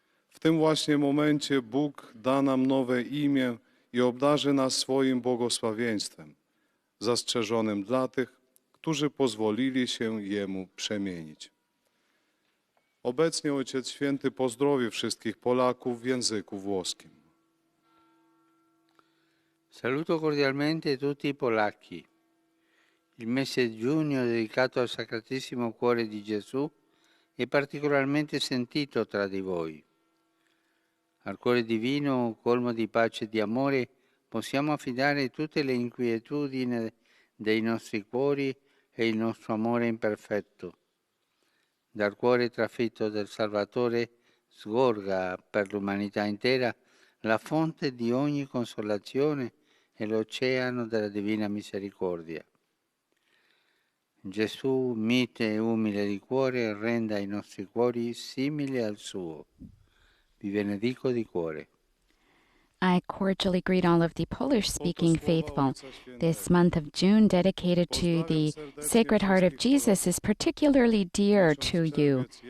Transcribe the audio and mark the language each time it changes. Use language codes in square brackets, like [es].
[pl] W tym właśnie momencie Bóg da nam nowe imię i obdarzy nas swoim błogosławieństwem, zastrzeżonym dla tych, którzy pozwolili się Jemu przemienić. Obecnie Ojciec Święty pozdrowi wszystkich Polaków w języku włoskim. [it] Saluto cordialmente tutti i polacchi. Il mese di giugno dedicato al Sacratissimo Cuore di Gesù è particolarmente sentito tra di voi. Al Cuore Divino, colmo di pace e di amore, possiamo affidare tutte le inquietudini dei nostri cuori e il nostro amore imperfetto. Dal cuore trafitto del Salvatore sgorga per l'umanità intera la fonte di ogni consolazione e l'oceano della divina misericordia. Gesù, mite e umile di cuore, renda i nostri cuori simili al suo. Vi benedico di cuore. [en] I cordially greet all of the Polish-speaking faithful. This month of June, dedicated to the Sacred Heart of Jesus, is particularly dear to you.